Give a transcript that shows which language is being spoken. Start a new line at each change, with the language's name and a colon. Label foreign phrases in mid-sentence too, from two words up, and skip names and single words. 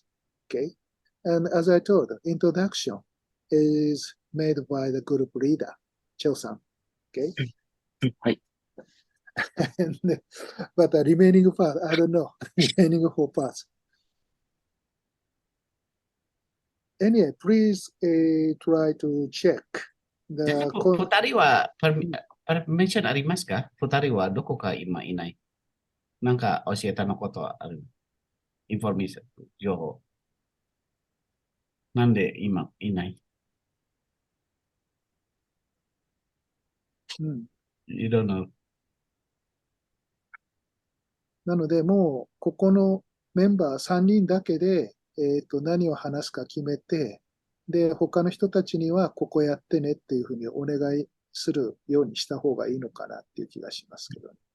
English: Okay, and as I told, introduction is made by the group leader, Cho-san. Okay. And, but the remaining part, I don't know, remaining 4 parts. Anyway, please try to check the.
Japanese: Futari wa permission arimasu ka? 二人はどこか今いない? なんか教えたのことある. Information, yoho. なんで今いない?
English: You don't know.
Japanese: なので、もうここのメンバー3人だけで、何を話すか決めて、で、他の人たちにはここやってねっていうふうにお願いするようにした方がいいのかなっていう気がしますけどね。